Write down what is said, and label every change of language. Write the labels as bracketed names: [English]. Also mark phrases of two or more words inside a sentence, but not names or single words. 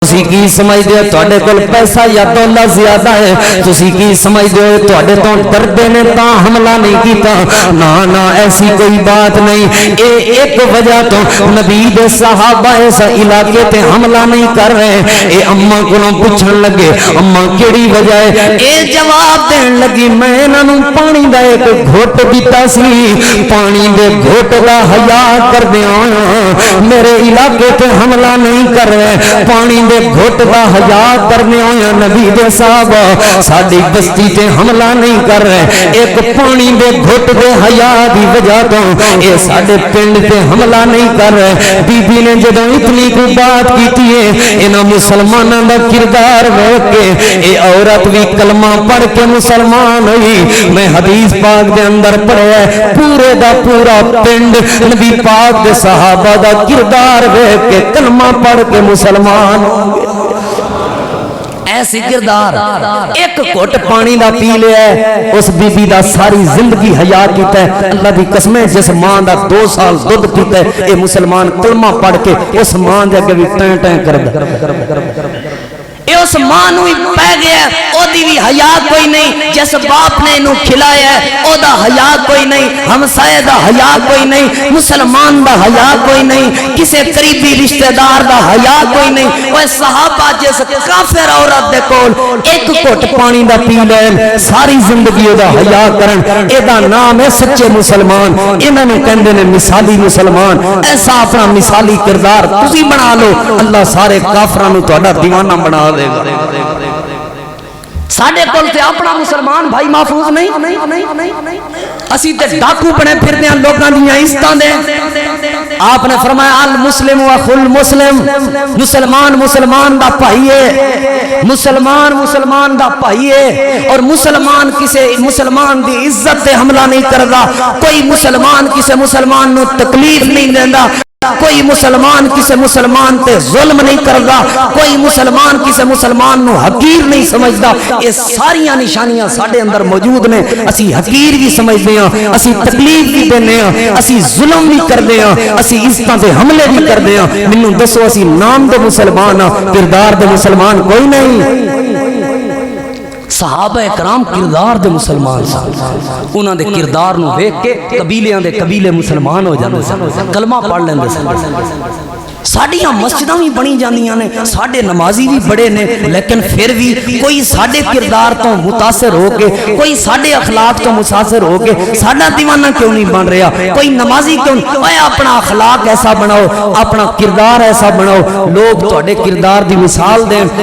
[Punjabi] تسی کی سمجھدے ہو تواڈے کول پیسہ یا دولت زیادہ ہے، تسی کی سمجھدے ہو تواڈے تو ڈردے نے تا حملہ نہیں کیتا، نا نا ایسی کوئی بات نہیں۔ اے ایک وجہ تو نبی دے صحابہ اس علاقے تے حملہ نہیں کر رہے۔ اے اماں کولوں پوچھن لگے اماں کیڑی وجہ ہے؟ اے جواب دین لگی میں انہاں نوں پانی دا ایک گھٹ دتا سی، پانی دے گھٹ دا حیا کردے ہوئے میرے علاقے تے حملہ نہیں کر رہے، پانی دے گھٹ دا حیا کرنے ہوئے نبی دے صحابہ ساڈی بستی تے حملہ نہیں کر رہے، ایک پانی دے گھٹ دے حیا دی وجہ تو اے ساڈے پنڈ تے حملہ نہیں کر رہے۔ بی بی نے جدوں اتنی کو بات کیتی ہے انہاں مسلماناں دا کردار ویکھ کے اے عورت بھی کلمہ پڑھ کے مسلمان ہوئی۔ میں حدیث پاک دے اندر پڑھیا ہے پورے دا پورا پنڈ نبی پاک دے صحابہ دا کردار ویکھ کے کلمہ پڑھ کے مسلمان ہو گئے۔ ایسی کردار ایک گھٹ پانی دا پی لیا ہے اس بی بی دا ساری زندگی حیا کیتا ہے۔ اللہ دی قسم ہے جس ماں دا 2 سال دودھ پیتا ہے اے مسلمان کلمہ پڑھ کے اس ماں دے اگے بھی ٹیں ٹیں کردا اے اس ماں نوں پہ گیا او دی بھی حیا کوئی نہیں، جس باپ نے انہوں کھلایا ہے او دا حیا کوئی نہیں، ہمسائے دا حیا کوئی نہیں، مسلمان دا حیا کوئی نہیں، کسے قریبی رشتہ دار دا حیا کوئی نہیں۔ وہ صحابہ جس کافر عورت دے کول ایک گھٹ پانی دا پی لین ساری زندگی دا حیا کرن، اے دا نام ہے سچے مسلمان۔ انہاں نوں کہندے نے مثالی مسلمان۔ ایسا اپنا مثالی کردار تسی بنا لو اللہ سارے کافراں نوں تہاڈا دیوانہ بنا دے گا۔ ساڈے کول تے اپنا مسلمان بھائی محفوظ نہیں، اسی تے ڈاکو بنے پھردے ہیں لوکاں دیاں عزتاں دے۔ آپ نے فرمایا [Arabic] المسلم واخو المسلم، [Punjabi] مسلمان مسلمان دا بھائی ہے، مسلمان مسلمان دا بھائی ہے، اور مسلمان کسے مسلمان دی عزت تے حملہ نہیں کردا، کوئی مسلمان کسے مسلمان نو تکلیف نہیں دیندا، کوئی مسلمان کسے مسلمان تے ظلم نہیں کردا، کوئی مسلمان کسے مسلمان نو حقیر نہیں سمجھدا۔ یہ ساریاں نشانیاں ساڈے اندر موجود نے۔ اسی حقیر بھی سمجھدے ہاں، اسی تکلیف بھی دینے ہاں، اسی ظلم بھی کردے ہاں، اسی عزتاں تے حملے بھی کردے ہاں۔ مینوں دسو اسی نام دے مسلمان ہاں، کردار دے مسلمان کوئی نہیں۔ صحابہ اکرام کردار دے مسلمان سن، انہاں دے کردار نو ویکھ کے قبیلیاں دے قبیلے مسلمان ہو جاندے سن، کلمہ پڑھ لیندے سن۔ ساڈیاں مسجداں بھی بنی جاندیاں نے، ساڈے نمازی بھی بڑے نے، لیکن پھر بھی کوئی ساڈے کردار تو متاثر ہو کے، کوئی ساڈے اخلاق تو متاثر ہو کے ساڈا دیوانہ کیوں نہیں بن رہا؟ کوئی نمازی کیوں نہیں؟ اے اپنا اخلاق ایسا بناؤ، اپنا کردار ایسا بناؤ، لوگ تہاڈے کردار دی مثال دیں۔